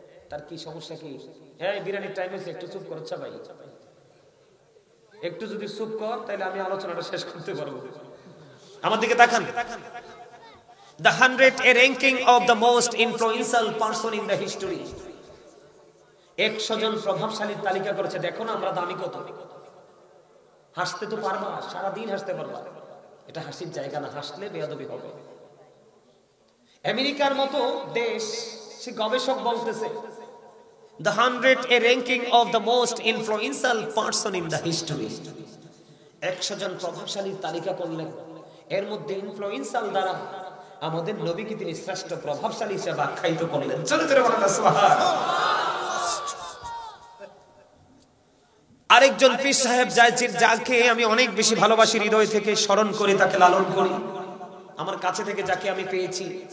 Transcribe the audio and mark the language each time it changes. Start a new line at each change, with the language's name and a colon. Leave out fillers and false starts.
Bangla: তার কি সমস্যা কি? বিরানির টাইম হয়েছে, একটু চুপ করছে ভাই। একটু যদি চুপ কর, তাহলে আমি আলোচনাটা শেষ করতে পারবো। আমার দিকে তাকান।
English: The 100 a ranking of the most influential person in the history.
Bangla: 100 জন প্রভাবশালীর তালিকা করেছে। দেখো না আমরা দামি কত। হাসতে তো পারবা, সারাদিন হাসতে পারবা। এটা হাসির জায়গা না, হাসলে বেয়াদবি হবে। আমেরিকার মতো দেশ, সে গবেষক বলতেছে
English: the 100 a ranking of the most influential person in the history.
Bangla: 100 জন প্রভাবশালীর তালিকা করলেন, এর মধ্যে ইনফ্লুয়েন্সাল দ্বারা আমাদের নবীকে তিনি শ্রেষ্ঠ প্রভাবশালী হিসেবে আখ্যায়িত করলেন। চলো চলো বলেন সুবহানাল্লাহ। আরেকজন পীর সাহেব যাকে আমি অনেক বেশি ভালোবাসি, হৃদয় থেকে স্মরণ করি, তাকে লালন করি। আমার কাছে থেকে যাকে আমি পেয়েছি,